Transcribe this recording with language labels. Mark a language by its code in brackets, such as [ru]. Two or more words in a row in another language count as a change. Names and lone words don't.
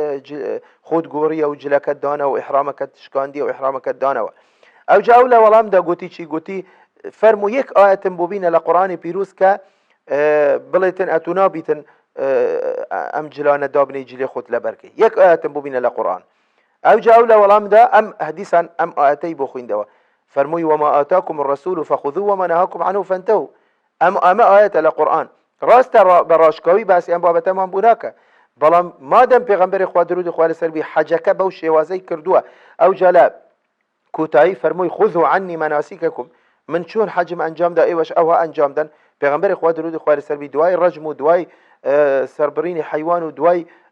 [ckb] خۆت گۆڕیە و جلەکەت دانەوە و ئیحرامەکەت شکاندیە و ئیحرامەکەت دانەوە ئەو جاو لە وەڵامدا گوتی چی گوتی فەرموو یەک ئاەتم بۆ بینە لە قورئانی پیرۆز کە بڵێتن ئەتوو نابیتن ئەم جلانە دابنەی جلێ خۆت لەبەرکەی یەک ئاەتم بۆ بینە لە قورئان ئەو جاو لە وەڵامدا ئەم حەدیثان ئەم ئاەتەی بۆ خوێندەوە فەرمووی [ar] وما آتاكم الرسول فخذوه وما نهاكم عنه فانتهوا [ckb] ئەمە ئاەتە لە قورئان ڕاستە بە ڕاشکاوی باسی ئەم بابەتەمان بوو ناکە بەڵام مادەم پێغەمبەری خوا درود و خوا لەسەربی حەجەکە بەو شێوازەی کردووە ئەو جا لە کوتایی فەرمووی [ar] خذوا عنی مناسککم [ckb] من چۆن حەجم ئەنجامدا ئێوەش ئەوە ئەنجامدەن پێغەمبەری خوا درود و خوا لەسەربی دوای ڕەجم و دوای سەربڕینی حەیوان و دوای